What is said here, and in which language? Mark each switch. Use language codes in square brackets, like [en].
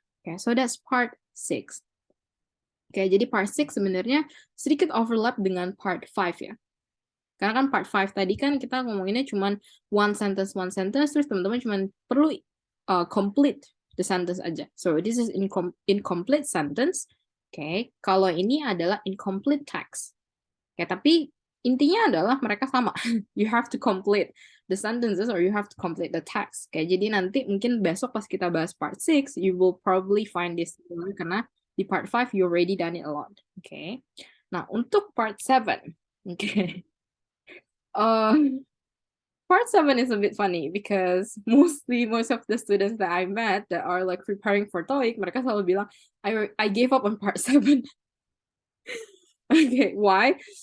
[en] Okay, so that's part 6. [id] Okay, jadi part 6 sebenarnya sedikit overlap dengan part 5 ya. Karena kan part 5 tadi kan kita ngomonginnya cuma [en] one sentence, [id] terus teman-teman cuma perlu [en] complete the sentence [id] aja. [en] So this is incomplete sentence. [id] Okay, kalau ini adalah [en] incomplete text. [id] Okay, tapi intinya adalah mereka sama. [en] You have to complete the sentences or you have to complete the text. [id] Okay, jadi nanti mungkin besok pas kita bahas [en] part 6, you will probably find this similar [id] karena di [en] part 5 you already done it a lot. Okay. [id] Nah, untuk part 7. Okay. [en] Part 7 is a bit funny because most of the students that I met that are like preparing for TOEIC, [id] mereka selalu bilang, [en] I gave up on part 7. Okay, why?